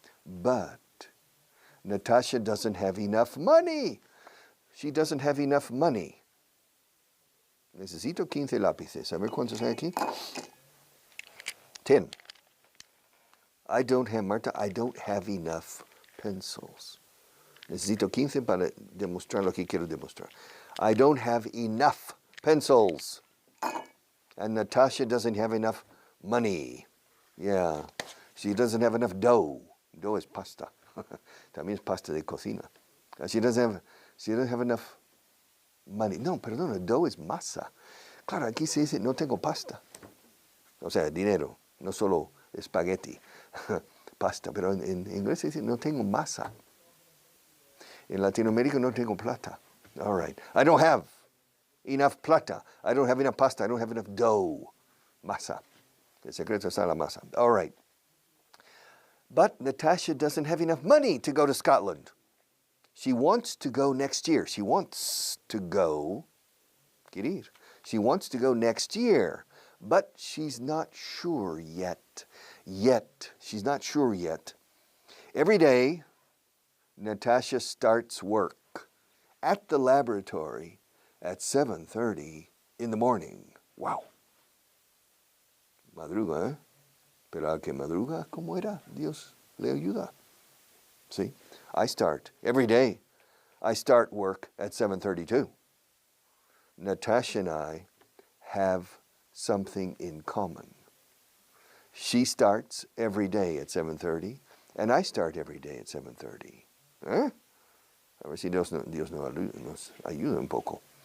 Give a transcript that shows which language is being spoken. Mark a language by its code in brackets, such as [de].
[en] But Natasha doesn't have enough money. She doesn't have enough money. [es] Necesito 15 lápices. A ver cuántos hay aquí. 10. [en] Marta, I don't have enough pencils. [es] Necesito 15 para demostrar lo que quiero demostrar. [en] I don't have enough pencils. And Natasha doesn't have enough money. Yeah. She doesn't have enough dough. Dough is pasta. [es] También es pasta de cocina. [en] She doesn't have enough money. [es] No, perdona, dough es masa. Claro, aquí se dice no tengo pasta. O sea, dinero, no solo espagueti, pasta. Pero en inglés se dice no tengo masa. En Latinoamérica no tengo plata. [en] All right. I don't have enough plata. I don't have enough pasta. I don't have enough dough. [es] Masa. El secreto está en la masa. [en] All right. But Natasha doesn't have enough money to go to Scotland. She wants to go next year. She wants to go. She wants to go next year. But she's not sure yet. She's not sure yet. Every day, Natasha starts work at the laboratory at 7:30 in the morning. [es] Wow. Madruga, ¿eh? Pero al que madruga, ¿cómo era? Dios le ayuda. See, every day, I start work at 7:32. Natasha and I have something in common. She starts every day at 7:30, and I start every day at 7:30. ¿Eh? A ver si Dios nos ayuda un poco.